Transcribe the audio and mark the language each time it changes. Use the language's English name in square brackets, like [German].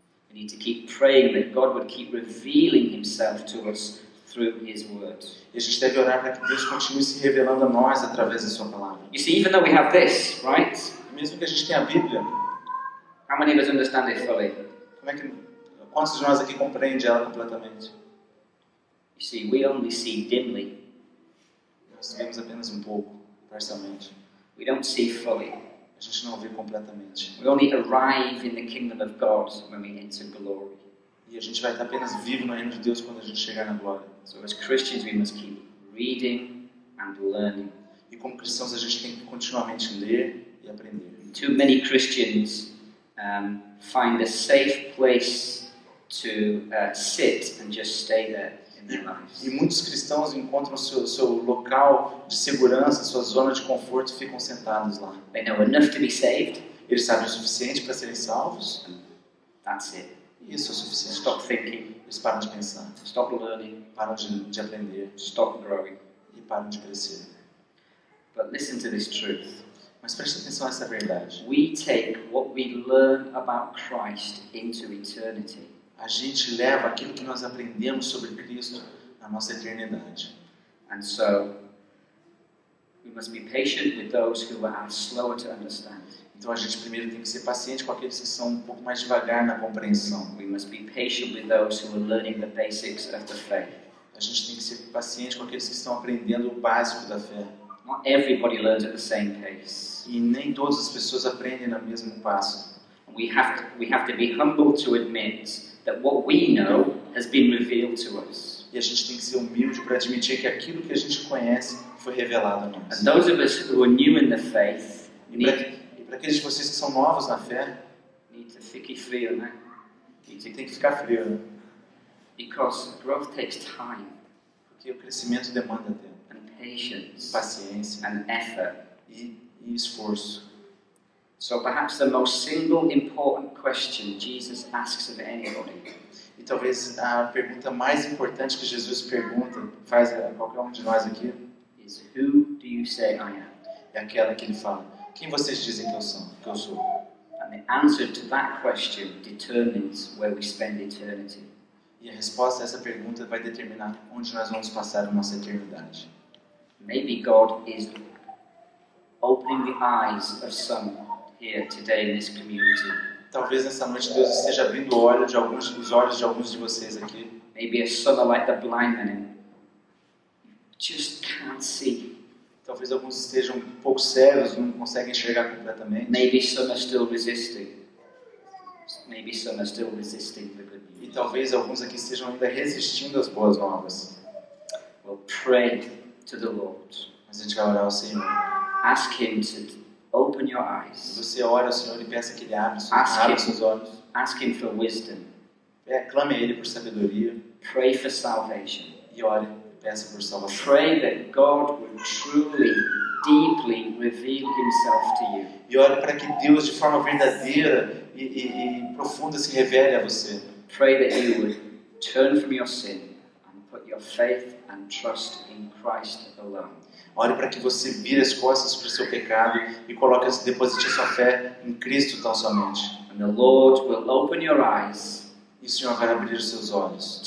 [English] We need to keep praying that God would keep revealing Himself to us through His Word. [Portuguese] E a gente deve orar para que Deus continue se revelando a nós através da sua palavra. [English] You see, even though we have this, right? [Portuguese] E mesmo que a gente tenha a Bíblia, [English] How many of us understand it fully? [Portuguese] quantos de nós aqui compreendem ela completamente? [English] You see, we only see dimly. [Portuguese] Nós vemos apenas um pouco, parcialmente. [English] We don't see fully. [Portuguese] A gente não vê completamente. [English] We only arrive in the kingdom of God when we enter glory. [Portuguese] E a gente vai estar apenas vivo no reino de Deus quando a gente chegar na glória. [English] So as Christians, we must keep reading and learning. [Portuguese] E como cristãos a gente tem que continuamente ler e aprender. [English] Too many Christians find a safe place to sit and just stay there in their lives. [Portuguese] E muitos cristãos encontram seu local de segurança, sua zona de conforto e ficam sentados lá. [English] They know enough to be saved. [Portuguese] Eles sabem o suficiente para serem salvos. [English] That's it. [Portuguese] E isso é o suficiente. [English] Stop thinking. [Portuguese] Eles param de pensar, [English] Stop learning. [Portuguese] param de aprender [English] Stop growing. [Portuguese] e param de crescer. [English] But listen to this truth. [Portuguese] Mas preste atenção nessa verdade. [English] We take what we learn about Christ into eternity. [Portuguese] A gente leva aquilo que nós aprendemos sobre Cristo na nossa eternidade. [English] And so, we must be patient with those who are slower to understand. [Portuguese] Então a gente primeiro tem que ser paciente com aqueles que são um pouco mais devagar na compreensão. [English] We must be patient with those who are learning the basics of the faith. [Portuguese] A gente tem que ser paciente com aqueles que estão aprendendo o básico da fé. [English] Not everybody learns at the same pace. [Portuguese] E nem todas as pessoas aprendem no mesmo passo. [English] We have to be humble to admit that what we know has been revealed to us. [Portuguese] E a gente tem que ser humilde para admitir que aquilo que a gente conhece foi revelado a nós. [English] And those of us who are new in the faith [Portuguese] E para aqueles de vocês que são novos na fé, [English] need to [Portuguese] ficar frio, né? tem que ficar frio, né? [English] Because growth takes time [Portuguese] Porque o crescimento demanda tempo, [English] and patience [Portuguese] paciência [English] and effort. [Portuguese] e esforço. [English] So perhaps the most single important question Jesus asks of anybody [Portuguese] E talvez a pergunta mais importante que Jesus faz a qualquer um de nós aqui, [English] is, who do you say I am? [Portuguese] é aquela que ele fala: quem vocês dizem que eu sou? [English] And the answer to that question determines where we spend eternity. [Portuguese] E a resposta a essa pergunta vai determinar onde nós vamos passar a nossa eternidade. [English] Maybe God is opening the eyes of some here today in this community. [Portuguese] Talvez nessa noite Deus esteja abrindo os olhos de alguns de vocês aqui. [English] Maybe some are like the blind man and just can't see. [Portuguese] Talvez alguns estejam um pouco cegos, não conseguem enxergar completamente. [English] Maybe some are still resisting. Maybe some are still resisting the good [Portuguese] E [English] news. [Portuguese] talvez alguns aqui estejam ainda resistindo às boas novas. [English] Well, pray to the Lord. [Portuguese] Mas a gente vai orar ao Senhor. [English] Ask Him to open your eyes. [Portuguese] Você ora ao Senhor e peça que Ele abra [English] Ask [Portuguese] seus olhos. [English] Ask Him for wisdom. [Portuguese] Clame a Ele por sabedoria [English] Pray for salvation. [Portuguese] e ore e peça por salvação. [English] Pray that God would truly, deeply reveal Himself to you. [Portuguese] E ore para que Deus, de forma verdadeira e profunda, se revele a você. [English] Pray that you would turn from your sin and put your faith and trust in Christ alone. [Portuguese] Ore para que você vire as costas para o seu pecado e deposite a sua fé em Cristo tão somente. [English] And the Lord will open your eyes [Portuguese] E o Senhor vai abrir os seus olhos